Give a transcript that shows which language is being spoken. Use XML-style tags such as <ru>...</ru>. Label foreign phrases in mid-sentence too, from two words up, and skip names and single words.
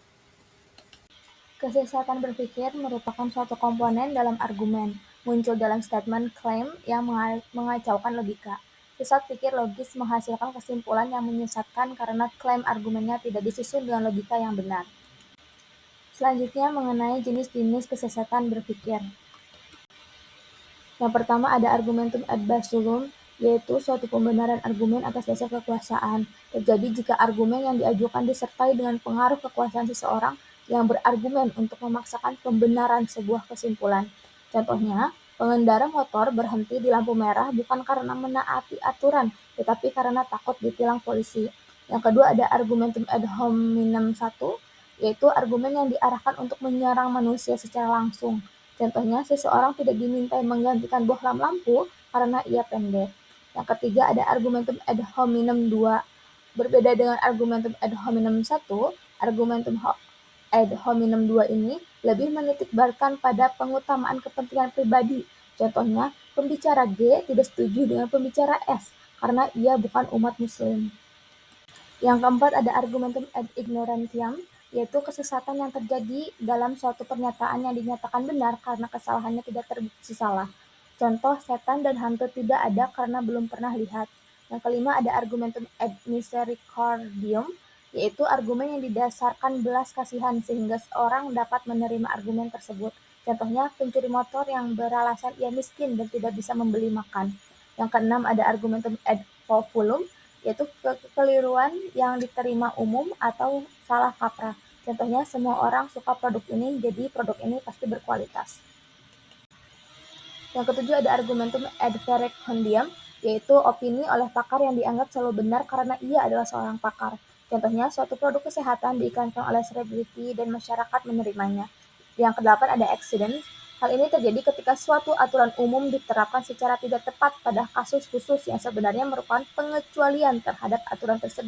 <id>Kesesatan berpikir merupakan suatu komponen dalam argumen, muncul dalam statement klaim yang mengacaukan logika. Sesat pikir logis menghasilkan kesimpulan yang menyesatkan karena klaim argumennya tidak disusun dengan logika yang benar. Selanjutnya mengenai jenis-jenis kesesatan berpikir. Yang pertama ada</id> <la>argumentum ad absurdum,</la> <id>yaitu suatu pembenaran argumen atas dasar kekuasaan. Terjadi jika argumen yang diajukan disertai dengan pengaruh kekuasaan seseorang yang berargumen untuk memaksakan pembenaran sebuah kesimpulan. Contohnya, pengendara motor berhenti di lampu merah bukan karena menaati aturan, tetapi karena takut ditilang polisi. Yang kedua ada</id> <la>argumentum ad hominem</la> <id>1, yaitu argumen yang diarahkan untuk menyerang manusia secara langsung. Contohnya, seseorang tidak dimintai menggantikan bohlam lampu karena ia pendek. Yang ketiga ada</id> <la>argumentum ad hominem</la> <id>2. Berbeda dengan</id> <la>argumentum ad hominem</la> <id>1,</id> <la>argumentum ad hominem</la> <id>2 ini lebih menitikberatkan pada pengutamaan kepentingan pribadi. Contohnya, pembicara G tidak setuju dengan pembicara S karena ia bukan umat muslim. Yang keempat ada</id> <la>argumentum ad ignorantiam,</la> <id>yaitu kesesatan yang terjadi dalam suatu pernyataan yang dinyatakan benar karena kesalahannya tidak terbukti salah. Contoh, setan dan hantu tidak ada karena belum pernah lihat. Yang kelima ada</id> <la>argumentum ad misericordium,</la> <id>yaitu argumen yang didasarkan belas kasihan sehingga seorang dapat menerima argumen tersebut. Contohnya, pencuri motor yang beralasan ia miskin dan tidak bisa membeli makan. Yang keenam ada</id> <la>argumentum ad populum,</la> <id>yaitu kekeliruan yang diterima umum atau salah kaprah. Contohnya, semua orang suka produk ini, jadi produk ini pasti berkualitas. Yang ketujuh ada</id> <la>argumentum ad verecundiam,</la> <id>yaitu opini oleh pakar yang dianggap selalu benar karena ia adalah seorang pakar. Contohnya, suatu produk kesehatan diiklankan oleh selebriti dan masyarakat menerimanya. Yang kedelapan ada accident. Hal ini terjadi ketika suatu aturan umum diterapkan secara tidak tepat pada kasus khusus yang sebenarnya merupakan pengecualian terhadap aturan tersebut.</id>